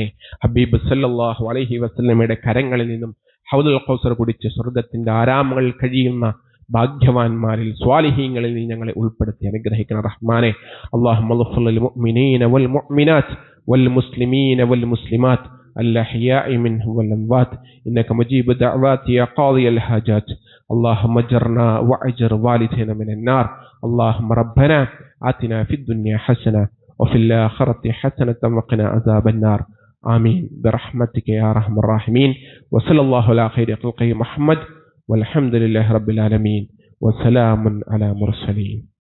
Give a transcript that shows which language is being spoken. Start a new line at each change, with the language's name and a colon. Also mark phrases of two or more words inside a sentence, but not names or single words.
Malayalam: ഹബീബ് സല്ലല്ലാഹു അലൈഹി വസല്ലമയുടെ കരങ്ങളിൽ നിന്നും ഹൗദുൽ കൗസർ കുടിച്ച് സ്വർഗത്തിന്റെ ആരാമങ്ങളിൽ കഴിയുന്ന ഭാഗ്യവാന്മാരിൽ, സ്വാലിഹീങ്ങളിൽ നീ ഞങ്ങളെ ഉൾപ്പെടുത്തി അനുഗ്രഹിക്കണം റഹ്മാനെ.
Arabic: اللهم اغفر للمؤمنين والمؤمنات والمسلمين والمسلمات الأحياء منهم والأموات إنك مجيب الدعوات يا قاضي الحاجات. اللهم اجرنا وأجر والدينا من النار. اللهم ربنا آتنا في الدنيا حسنة وفي الآخرة حسنة وقنا عذاب النار. آمين برحمتك يا أرحم الراحمين. وصلى الله على خير خلقه محمد والحمد لله رب العالمين وسلام على المرسلين.